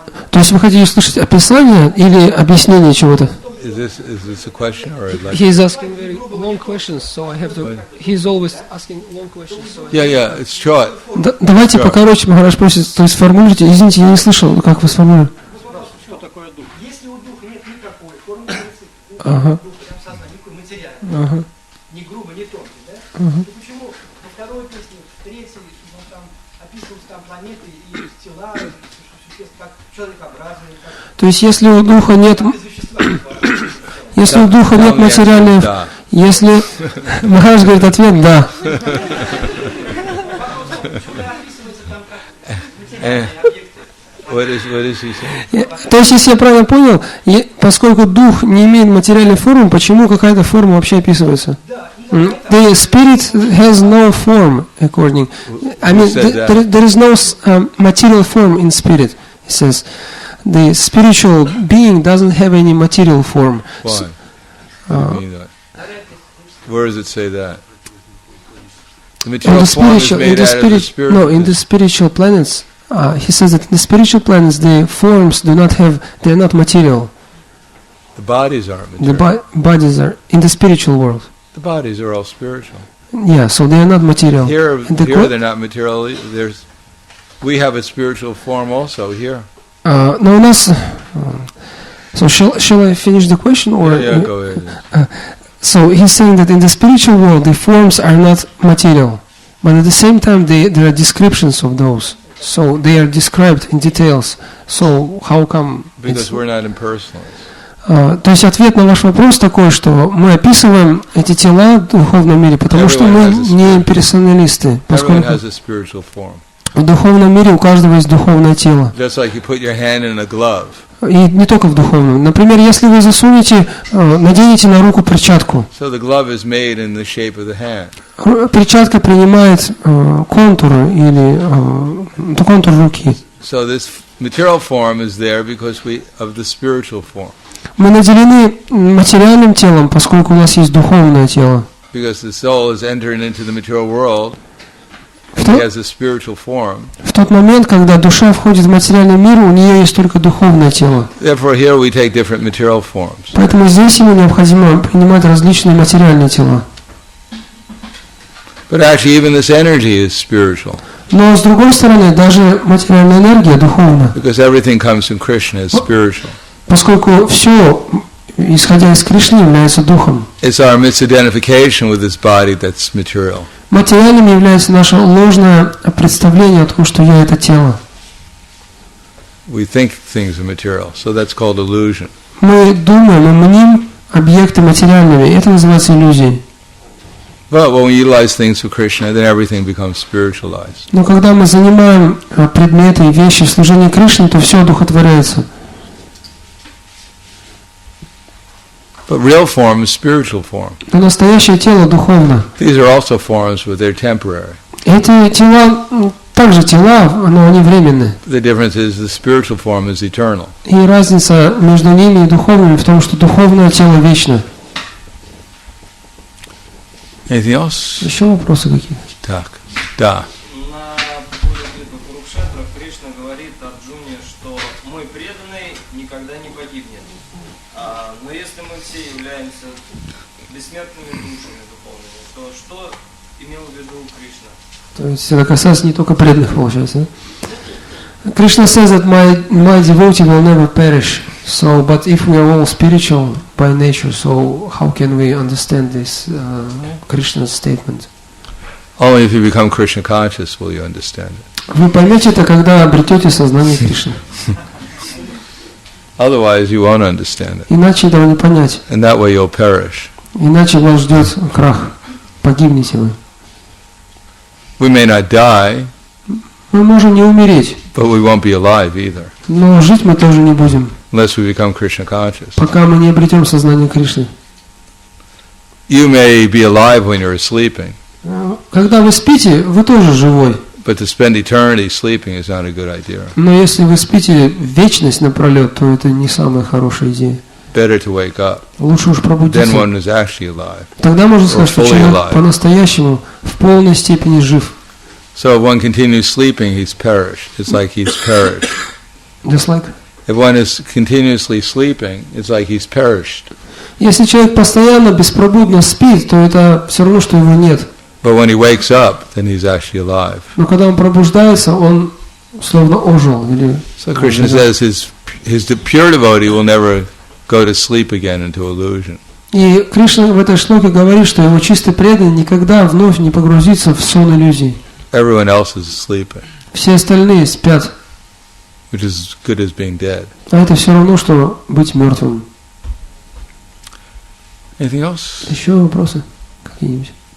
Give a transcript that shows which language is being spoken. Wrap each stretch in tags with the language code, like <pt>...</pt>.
<ru>То есть вы хотите услышать описание или объяснение чего-то?</ru> <en>Is this a question or I'd like? He's asking very long questions, so I have to. He's always asking long questions. So Yeah, it's short.</en> <ru>Давайте покороче, Махарадж просит, то есть формулируйте. Извините, я не слышал, как вы сформулируете. Что такое дух? Если у духа нет никакой формы, Ага. дух прям сознание, никакой материальный, ни грубо, ни тонкий, да? То почему во второй песне, в третьей, там описываются там планеты и тела, как человекообразные, как То есть если у духа нет, без вещества. если у духа нет материальной, Да. если Махарадж говорит ответ да.</ru> <en>What is he saying?</en> <ru>То есть, если я правильно понял, поскольку дух не имеет материальной формы, почему какая-то форма вообще описывается?</ru> <en>The spirit has no form, according. I mean, there is no material form in spirit. It says the spiritual being doesn't have any material form. Why? What do you mean that? Where does it say that? The In material the form is spiritual, made out of the spirit. no, in the spiritual planets, he says that in the spiritual planets the forms do not have, they are not material. The bodies aren't The material. bodies are in the spiritual world. The bodies are all spiritual. Yeah, so they are not material. Here And the they're not material. We have a spiritual form also here.</en> <ru>Но у нас,</ru> <en>so shall I finish the question or? Yeah, go ahead. So he's saying that in the spiritual world the forms are not material, but at the same time there are descriptions of those. So they are described in details. So how come? Because we're not impersonalists.</en> <ru>То есть ответ на ваш вопрос такой, что мы описываем эти тела в духовном мире, потому что мы не имперсоналисты,</ru> <en>Everyone</en> <ru>поскольку</ru> <en>has a spiritual form.</en> <ru>в духовном мире у каждого есть духовное тело.</ru> <en>Just like you put your hand in a glove.</en> <ru>И не только в духовном. Например, если вы засунете, наденете на руку перчатку,</ru> <en>So the glove is made in the shape of the hand.</en> <ru>перчатка принимает контуры или контур руки.</ru> <en>So this material form is there because of the spiritual form.</en> <ru>Мы наделены материальным телом, поскольку у нас есть духовное тело.</ru> <en>Because the soul is entering into the material world he has a spiritual form.</en> <ru>В тот момент, когда душа входит в материальный мир, у нее есть только духовное тело.</ru> <en>Therefore, here we take different material forms.</en> <ru>Поэтому здесь ему необходимо принимать различные материальные тела.</ru> <en>But actually, even this energy is spiritual.</en> <ru>Но с другой стороны, даже материальная энергия духовна.</ru> <en>Because everything comes from Krishna is spiritual.</en> <ru>Поскольку все, исходя из Кришны, является духом.</ru> <en>It's our misidentification with this body that's material.</en> <ru>Материальным является наше ложное представление о том, что я это тело.</ru> <en>We think things are material, so that's called illusion.</en> <ru>Мы думаем, мы мним объекты материальными, это называется иллюзией.</ru> <en>But when we utilize things for Krishna, then everything becomes spiritualized.</en> <ru>Но когда мы занимаем предметы и вещи в служении Кришне, то все одухотворяется.</ru> <en>But real form is spiritual form.</en> <ru>Но настоящее тело духовно.</ru> <en>These are also forms, but they're temporary.</en> <ru>Эти тела, также тела, но они временные.</ru> <en>The difference is the spiritual form is eternal.</en> <ru>И разница между ними и духовными в том, что духовное тело вечно.</ru> <en>Anything else?</en> <ru>Еще вопросы какие? Так, да. На поле битвы Курукшетра Кришна говорит Арджуне, что мой преданный никогда не погибнет. Но если мы все являемся бессмертными душами духовными, то что имел в виду Кришна? То есть это касается не только преданных, получается, да?</ru> <en>Krishna says that my devotee will never perish. So, but if we are all spiritual by nature, so how can we understand this Krishna's statement? Only if you become Krishna conscious will you understand it.</en> <ru>Вы поймете это, когда обретете сознание Кришны.</ru> <en>Otherwise, you won't understand it.</en> <ru>Иначе этого не понять.</ru> <en>And that way you'll perish.</en> <ru>Иначе вас ждет крах. Погибнете вы.</ru> <en>We may not die,</en> <ru>Мы можем не умереть,</ru> <en>but we won't be alive either,</en> <ru>но жить мы тоже не будем,</ru> <en>unless we become Krishna conscious.</en> <ru>пока мы не обретем сознание Кришны.</ru> <en>You may be alive when you're sleeping,</en> <ru>Когда вы спите, вы тоже живой.</ru> <en>but to spend eternity sleeping is not a good idea.</en> <ru>Но если вы спите вечность напролет, то это не самая хорошая идея.</ru> <en>Better to wake up.</en> <ru>Лучше уж</ru> <en>Then</en> <ru>пробудиться.</ru> <en>one is actually alive.</en> <ru>Тогда можно сказать, что</ru> <en>fully</en> <ru>человек</ru> <en>alive.</en> <ru>по-настоящему в полной степени жив.</ru> <en>So if one continues sleeping, he's perished. It's like he's perished. Just like. If one is continuously sleeping, it's like he's perished.</en> <ru>Если человек постоянно беспробудно спит, то это все равно, что его нет.</ru> <en>But when he wakes up, then he's actually alive.</en> <ru>Но когда он пробуждается, он словно ожил. Или</ru> <en>So Krishna says his pure devotee will never go to sleep again into illusion.</en> <ru>И Кришна в этой шлоке говорит, что его чистый преданный никогда вновь не погрузится в сон иллюзий.</ru> <en>Everyone else is sleeping,</en> <ru>Все остальные спят.</ru> <en>which is as good as being dead.</en> <ru>А это все равно, что быть мертвым.</ru> <en>Anything else?</en> <ru>Еще вопросы какие-нибудь?</ru>